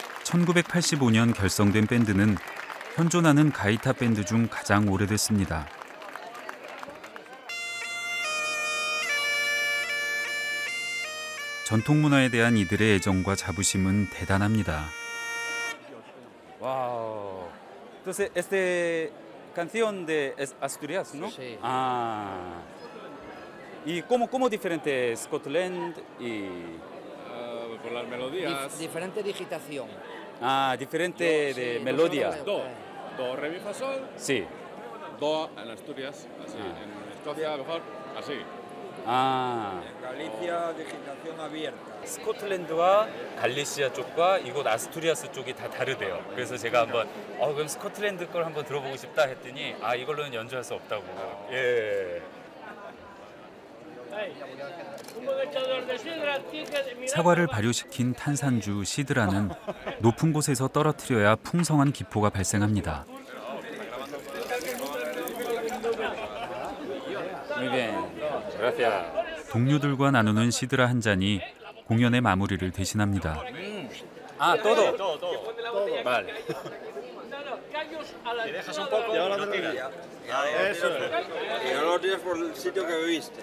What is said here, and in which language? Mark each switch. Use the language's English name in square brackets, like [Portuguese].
[Korean] (1985년) 결성된 밴드는 현존하는 가이타 밴드 중 가장 오래됐습니다. 전통 문화에 대한 이들의 애정과 자부심은 대단합니다. Wow. [Spanish] Entonces, esta canción de Asturias, ¿no? Sí. Ah. ¿Y cómo diferente Scotland y...? Por las melodías. Diferente digitación. Ah, diferente de melodía. Do, re, mi, fa, sol. Sí. Do en Asturias, así. En Escocia, mejor, así. 아. En Galicia, digitación abierta. [Korean] 스코틀랜드와 갈리시아 쪽과 이곳 아스투리아스 쪽이 다 다르대요. 그래서 제가 한번 그럼 스코틀랜드 걸 한번 들어보고 싶다 했더니 이걸로는 연주할 수 없다고. 예. 사과를 발효시킨 탄산주 시드라는 높은 곳에서 떨어뜨려야 풍성한 기포가 발생합니다. 동료들과 나누는 시드라 한 잔이 공연의 마무리를 대신합니다. [Spanish] todo. Vale. Te dejas un poco y ahora te tiras. Eso es. Y no lo tienes por el sitio que bebiste.